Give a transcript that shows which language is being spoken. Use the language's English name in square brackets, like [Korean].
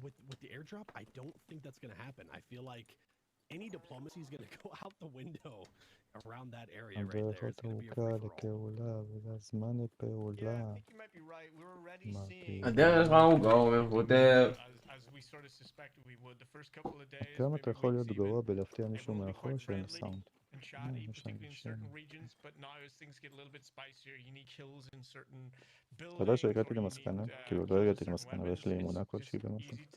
[English] With the airdrop, I don't think that's gonna happen. I feel like any diplomacy is gonna go out the window around that area right there. [Hebrew] הדרך [English] It's gonna be a [Hebrew] לפעולה ולזמן לפעולה. [English] You might be right. We're already seeing. [Hebrew] הדרך ארוכה, הוא כותב. [English] As we sort of suspected we would. The first couple of days. [Hebrew] גם אתה יכול להיות גרוע בלהפתיע מישהו מאחור שאין סאונד. [English] And chatty, particularly in certain regions, but now as things get a little bit spicier, you need kills in certain buildings. [Hebrew] אתה יודע שהגעתי למסקנה? כאילו לא הגעתי למסקנה, אבל יש לי אמונה כלשהי במשהו.